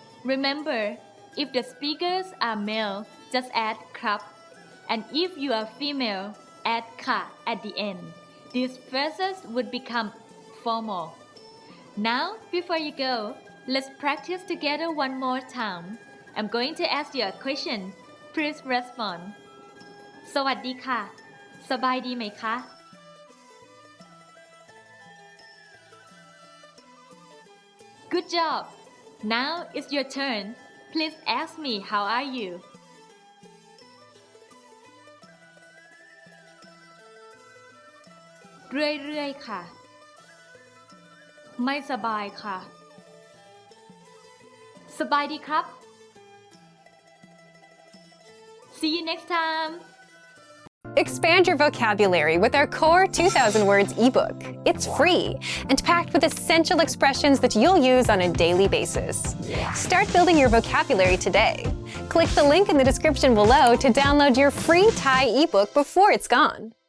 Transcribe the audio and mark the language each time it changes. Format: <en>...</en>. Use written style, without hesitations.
<en>Remember, if the speakers are male, just add ครับ and if you are female, add ค่ะ at the end. These phrases would become formal. Now, before you go, let's practice together one more time. I'm going to ask you a question. Please respond.</en> <th>สวัสดีค่ะ สบายดีไหมคะ</th> <en>Good job. Now it's your turn. Please ask me how are you?</en> <th>เรื่อยๆค่ะ ไม่สบายค่ะ สบายดีครับ</th> <en>See you next time. Expand your vocabulary with our core 2,000 words ebook. It's free and packed with essential expressions that you'll use on a daily basis. Start building your vocabulary today. Click the link in the description below to download your free Thai ebook before it's gone.</en>